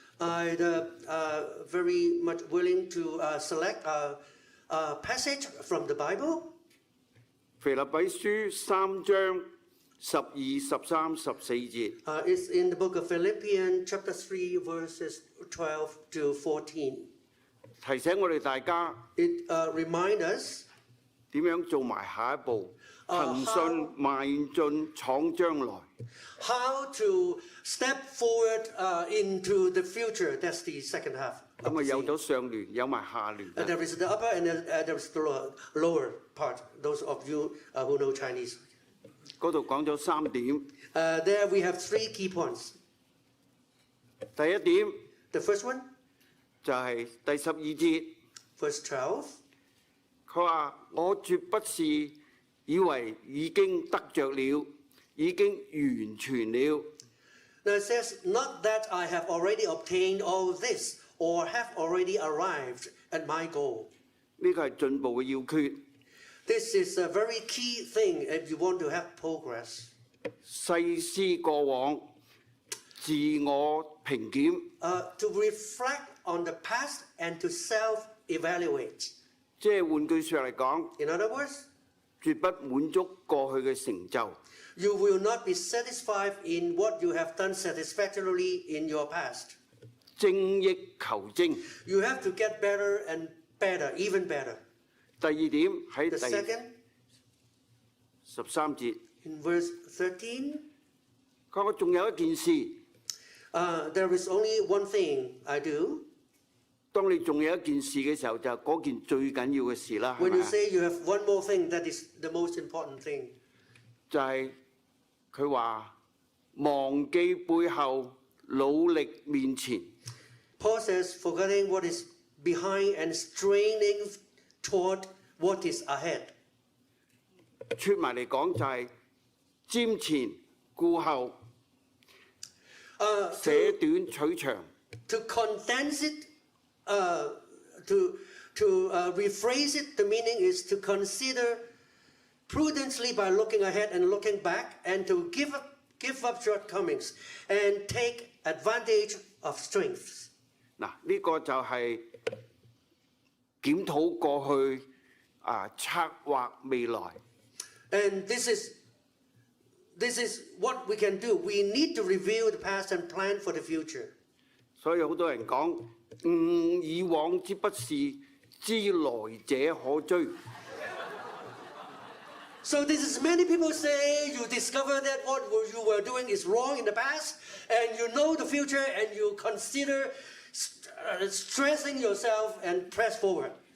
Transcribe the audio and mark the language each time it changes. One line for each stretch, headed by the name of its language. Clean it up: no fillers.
English: I'd very much willing to select a passage from the Bible.
Cantonese: 腓立比書3章12、13、14節。
English: It's in the book of Philippians, chapter 3, verses 12 to 14.
Cantonese: 提醒我哋大家
English: It reminds us
Cantonese: 點樣做埋下一步，憑信邁進闖將來。
English: how to step forward into the future. That's the second half.
Cantonese: 咁啊有咗上聯，有埋下聯。
English: There is the upper and there is the lower part. Those of you who know Chinese.
Cantonese: 嗰度講咗3點。
English: There we have 3 key points.
Cantonese: 第一點
English: The first one,
Cantonese: 就係第12節，
English: verse 12.
Cantonese: 佢話：我絕不是以為已經得着了，已經完全了。
English: Now it says, not that I have already obtained all this or have already arrived at my goal.
Cantonese: 呢個係進步嘅要訣。
English: This is a very key thing if you want to have progress.
Cantonese: 細思過往，自我評檢，
English: To reflect on the past and to self-evaluate.
Cantonese: 即係換句説話嚟講，
English: In other words,
Cantonese: 絕不滿足過去嘅成就。
English: you will not be satisfied in what you have done satisfactorily in your past.
Cantonese: 精益求精。
English: You have to get better and better, even better.
Cantonese: 第二點喺
English: The
Cantonese: 第
English: second,
Cantonese: 13節，
English: in verse 13,
Cantonese: 佢話我仲有一件事。
English: there is only one thing I do.
Cantonese: 當你仲有一件事嘅時候，就係嗰件最緊要嘅事啦，係
English: When 咪 you 啊？ say you have one more thing, that is the most important thing.
Cantonese: 就係佢話忘記背後，努力面前。
English: Paul says, forgetting what is behind and straining toward what is ahead.
Cantonese: 出埋嚟講就係瞻前顧後，捨短取長。
English: To condense it, to rephrase it, the meaning is to consider prudently by looking ahead and looking back, and to give up shortcomings and take advantage of strengths.
Cantonese: 嗱，呢個就係檢討過去策劃未來。
English: And this is what we can do. We need to review the past and plan for the future.
Cantonese: 所以好多人講誤以往之不是，知來者可追。
English: So this is many people say you discover that what you were doing is wrong in the past, and you know the future, and you consider stressing yourself and press forward.